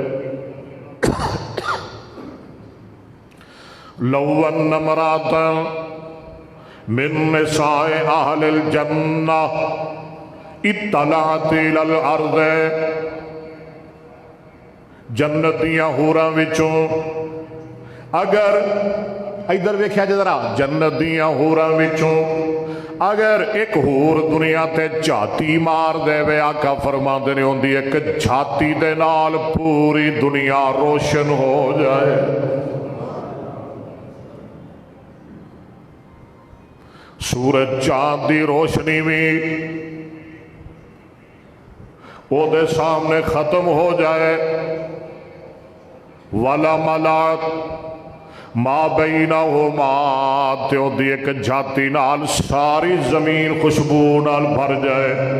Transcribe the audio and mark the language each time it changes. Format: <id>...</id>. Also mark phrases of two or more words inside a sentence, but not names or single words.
<ar>لو ان امرأۃ من نساء اہل الجنہ اطلعت الی الارض،</ar> <pa>جنتیاں حوراں وچوں اگر ادھر ویکھیا جے ذرا جنتیاں حوراں وچوں اگر ایک حور دنیا تے جھاتی مار دے وے، آقا فرماندے نے ہوندی ایک جھاتی دے نال پوری دنیا روشن ہو جائے۔ سورج چاند دی روشنی بھی وہ دے سامنے ختم ہو جائے۔</pa> <ar>والا ملات ما بینہما،</ar> <pa>تیو دی ایک جھاتی نال ساری زمین خوشبو نال بھر جائے۔</pa>